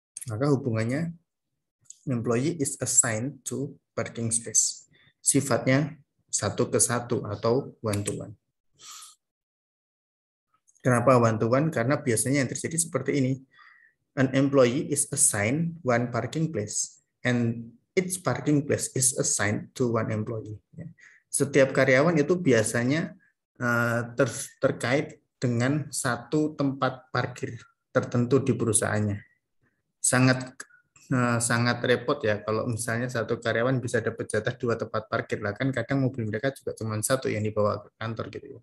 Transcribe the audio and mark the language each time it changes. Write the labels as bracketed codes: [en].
[id] Maka hubungannya [en] employee is assigned to parking space. [id] Sifatnya satu ke satu atau one to one. Kenapa one to one? Karena biasanya yang terjadi seperti ini. [en] An employee is assigned one parking place and each parking place is assigned to one employee. [id] Setiap karyawan itu biasanya terkait dengan satu tempat parkir tertentu di perusahaannya. Sangat repot ya kalau misalnya satu karyawan bisa dapat jatah dua tempat parkir lah, kan kadang mobil mereka juga cuma satu yang dibawa ke kantor gitu.